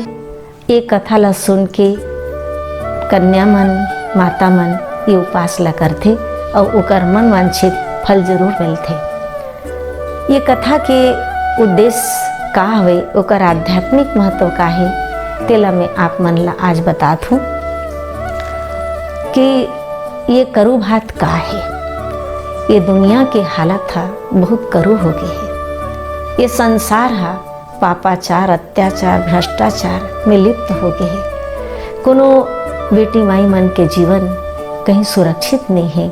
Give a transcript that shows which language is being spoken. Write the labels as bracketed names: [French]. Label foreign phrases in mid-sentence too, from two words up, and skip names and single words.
[Chhattisgarhi] एक कथा ला सुन के कन्या मन माता मन ये उपास ला करथे और ओकर मन वांछित फल जरूर मिलथे। ये कथा के उद्देश्य का हवे, ओकर आध्यात्मिक महत्व का है, तेला मैं आप मन ला आज बतात हूँ कि ये करू भात का है। ये दुनिया के हालत था बहुत करू हो गई है। ये संसार हा पापाचार अत्याचार भ्रष्टाचार में लिप्त हो गए है। कोनो बेटी माई मन के जीवन कहीं सुरक्षित नहीं है।